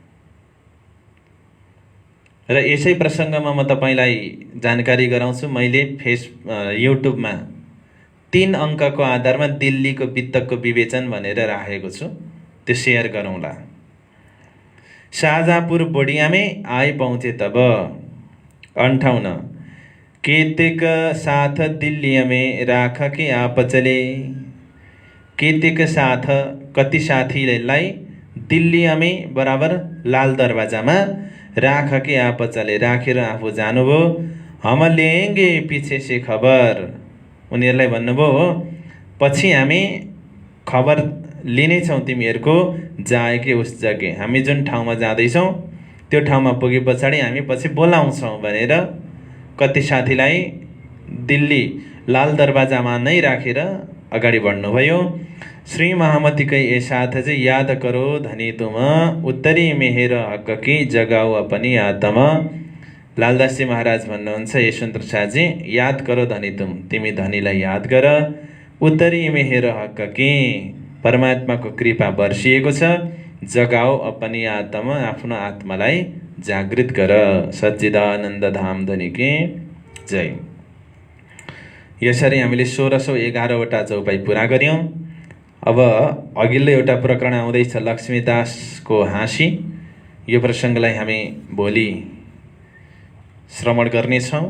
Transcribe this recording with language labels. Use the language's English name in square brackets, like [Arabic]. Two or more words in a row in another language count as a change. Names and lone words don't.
[Nepali] र यसै प्रसङ्गमा म तपाईलाई जानकारी गराउँछु, मैले युट्युबमा 3 अङ्कको आधारमा दिल्लीको वित्तको विवेचन भनेर राखेको छु, त्यो सेयर गरौँला। [Hindi] शाहजहाँपुर बोडिया में आए पहुँचे तब। 58 केतेक साथ दिल्ली में राख के आप चले। केतेक साथ [Nepali] कति साथीलाई [Hindi] दिल्ली में बराबर [Nepali] लाल दरवाजामा [Hindi] राख के आप चले, [Nepali] राखेर आफू जानुभयो। [Hindi] हम लेंगे पीछे से खबर, [Nepali] उनीहरूलाई भन्नुभयो पछि हामी खबर लिनेछौँ तिमीहरूको जाएकै [Hindi] उस जग्गे। [Nepali] हामी जुन ठाउँमा जाँदैछौँ त्यो ठाउँमा पुगे पछाडि हामी पछि बोलाउँछौँ भनेर कति साथीलाई दिल्ली लाल दरवाजामा नै राखेर अगाडि बढ्नुभयो। [Hindi] श्री महामतीकै ए [Nepali] साथ चाहिँ [Hindi] याद करो धनी तुम, उत्तरी मेहेर हक की जगाऊ अपनी आत्मा। [Nepali] लालदासजी महाराज भन्नुहुन्छ यशवन्त शाहजी, [Hindi] याद करो धनी तुम, [Nepali] तिमी धनीलाई याद गर। [Hindi] उत्तरी मेहेर हक की, [Nepali] परमात्माको कृपा बर्सिएको छ। [Hindi] जगाओ अपनी आत्मा, [Nepali] आफ्नो आत्मालाई जागृत गर। [Hindi] सच्चिदानन्द धाम धनीकी जय। [Nepali] यसरी हामीले 1611 वटा चौपाई पुरा गर्यौं। अब अघिल्लो एउटा प्रकरण आउँदैछ लक्ष्मीदासको हाँसी। यो प्रसङ्गलाई हामी भोलि श्रवण गर्नेछौँ।